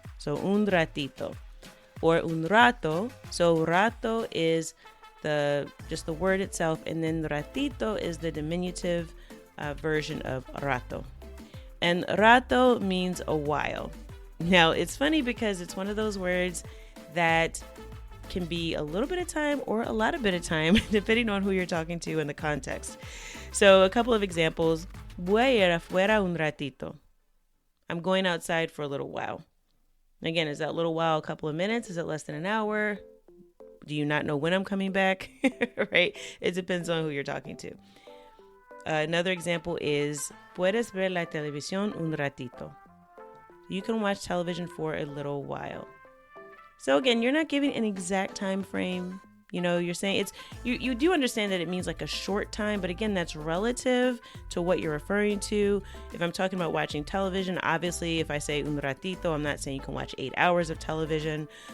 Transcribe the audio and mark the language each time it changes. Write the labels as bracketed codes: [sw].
[en] So un ratito or un rato. So rato is just the word itself, and then ratito is the diminutive version of rato. And rato means a while. Now, it's funny because it's one of those words that can be a little bit of time or a lot of bit of time, depending on who you're talking to and the context. So a couple of examples. [es] Voy a ir afuera un ratito. [en] I'm going outside for a little while. Again, is that little while a couple of minutes? Is it less than an hour? Do you not know when I'm coming back? Right? It depends on who you're talking to. Another example is, [es] puedes ver la televisión un ratito. [en] You can watch television for a little while. So again, you're not giving an exact time frame. You know, you're saying you do understand that it means like a short time, but again, that's relative to what you're referring to. If I'm talking about watching television, obviously, if I say un ratito, I'm not saying you can watch 8 hours of television.